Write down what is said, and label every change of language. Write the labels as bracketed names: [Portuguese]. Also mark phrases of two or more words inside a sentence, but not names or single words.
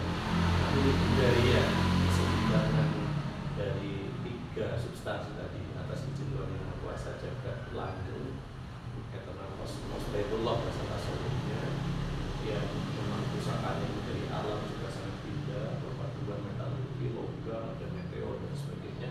[Indonesian] Ini budaya keseimbangan dari 3 substansi tadi atas izin Tuhan Yang Maha Kuasa, jagat landung, eternal kosmos, Baitullah beserta seluruhnya. Yang memang pusakanya dari alam juga sangat indah, perpaduan metalurgi, logam dan meteor dan sebagainya.